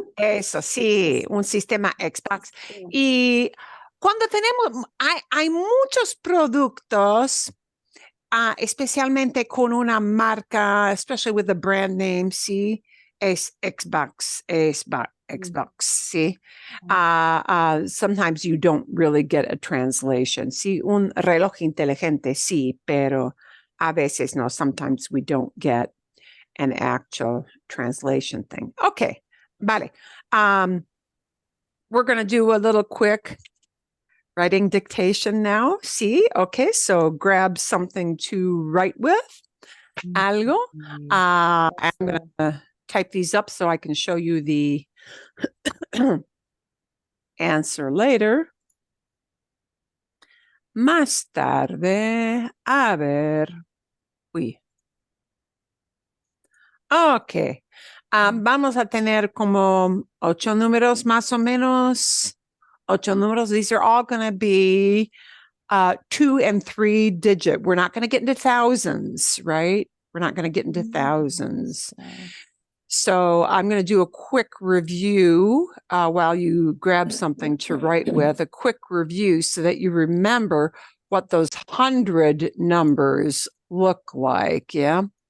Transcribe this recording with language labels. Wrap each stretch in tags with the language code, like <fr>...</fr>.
<es>Eso sí, un sistema Xbox. Y cuando hay muchos productos, especialmente con una marca,</es> <en>especially with the brand name,</en> <es>sí, es Xbox, sí.</es> <en>Sometimes you don't really get a translation.</en> <es>Sí, un reloj inteligente, sí, pero a veces no.</es> <en>Sometimes we don't get an actual translation thing. Okay, vale. We're going to do a little quick writing dictation now. See, okay, so grab something to write with. Algo. I'm going to type these up so I can show you the answer later.</en> <es>Más tarde, a ver. Uy.</es> <en>Ok.</en> <es>Vamos a tener como 8 números más o menos. 8 números.</es> <en>These are all going to be 2 and 3 digit. We're not going to get into thousands, right? We're not going to get into thousands. So I'm going to do a quick review while you grab something to write with, a quick review so that you remember what those 100 numbers look like, yeah?</en>